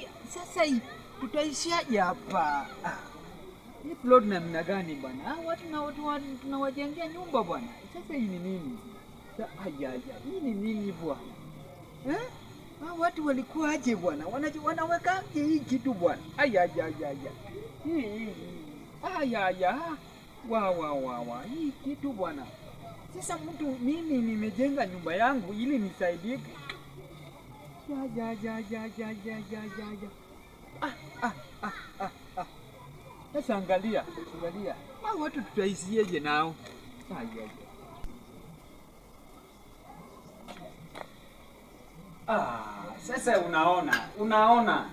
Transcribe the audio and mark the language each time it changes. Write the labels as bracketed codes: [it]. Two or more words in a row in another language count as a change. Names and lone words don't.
[sw] Sasa hii tutaishiaje hapa? Hii plot namna gani bwana? Watu tunawajengea nyumba bwana. Sasa hii ni nini? Ay ay ay. Hii ni nini bwana? Watu walikuwa aje bwana? Wanawekaje hii kitu bwana? Ay ay ay ay. Hii. Ay ay ay. Wa. Hii kitu bwana. Sasa mimi nimejenga nyumba yangu ili nisaidike. Ya. Sasa angalia. Watu tutaisieje nao? Sasa unaona.